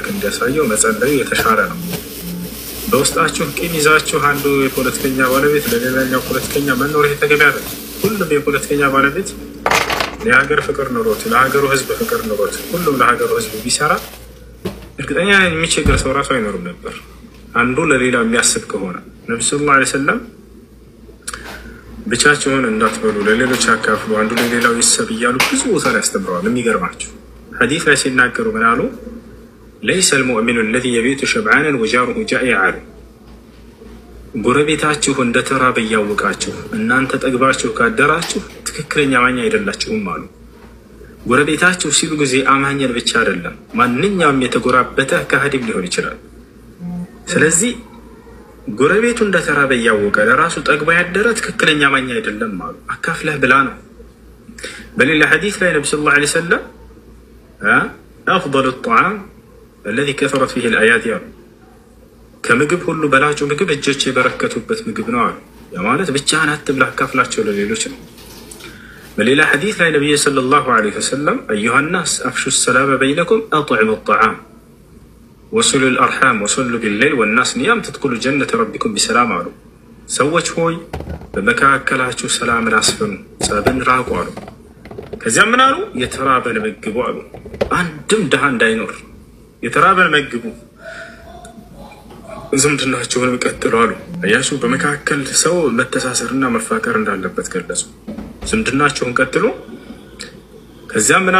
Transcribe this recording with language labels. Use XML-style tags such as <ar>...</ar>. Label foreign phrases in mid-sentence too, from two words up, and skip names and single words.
<am>እንዲያሳየው መጸለዩ የተሻለ ነው። በውስጣችሁ ቂም ይዛችሁ አንዱ የፖለቲከኛ ባለቤት ለሌላኛው ፖለቲከኛ መኖር የተገቢ አይደለም። ሁሉም የፖለቲከኛ ባለቤት የሀገር ፍቅር ኑሮት ለሀገሩ ሕዝብ ፍቅር ኑሮት ሁሉም ለሀገሩ ሕዝብ ቢሰራ እርግጠኛ የሚቸገር ሰው ራሱ አይኖርም ነበር። አንዱ ለሌላው የሚያስብ ከሆነ ነብዩ</am> <ar>صلى الله عليه وسلم</ar> <am>ብቻቸውን እንዳትበሉ ለሌሎች አካፍሉ፣ አንዱ ለሌላው ይሰብ እያሉ ብዙ ቦታ ላይ ያስተምረዋል። የሚገርማችሁ ሐዲስ ላይ ሲናገሩ ምን አሉ?</am> <ar>ليس المؤمن الذي يبيت شبعانا وجاره جائع.</ar> <am>ጎረቤታችሁ እንደተራበ ያወቃችሁ እናንተ ጠግባችሁ ካደራችሁ ትክክለኛ አማኝ አይደላችሁም አሉ። ጎረቤታችሁ ሲሉ ጊዜ አማኝን ብቻ አይደለም ማንኛውም የተጎራበተ ከሃዲም ሊሆን ይችላል። ስለዚህ ጎረቤቱ እንደተራበ ያወቀ ለራሱ ጠግባ ያደረ ትክክለኛ አማኝ አይደለም አሉ። አካፍለህ ብላ ነው። በሌላ ሐዲስ ላይ ነብዩ</am> <ar>صلى الله عليه وسلم أفضل الطعام الذي كثرت فيه الآيات يعني</ar> <am>ከምግብ ሁሉ በላጩ ምግብ እጆች የበረከቱበት ምግብ ነው አሉ። ያ ማለት ብቻህን አትብላ አካፍላቸው ለሌሎች ነው። በሌላ ሐዲስ ላይ ነብዩ</am> <ar>صلى الله عليه وسلم أيها الناس أفشوا السلام بينكم أطعموا الطعام وصلوا الأرحام وصلوا بالليل والناس نيام تدخلوا جنة ربكم بسلام</ar> <am>አሉ። ሰዎች ሆይ በመካከላችሁ ሰላምን አስፍኑ፣ ጸብን ራቁ አሉ። ከዚያም ምን አሉ? የተራበን መግቡ አሉ። አንድም ድሃ እንዳይኖር የተራበን መግቡ፣ ዝምድናቸውን ቀጥሉ አሉ። አያሱ በመካከል ሰው መተሳሰርና መፋቀር እንዳለበት ገለጹ። ዝምድናቸውን ቀጥሉ። ከዚያም ምን አሉ?</am>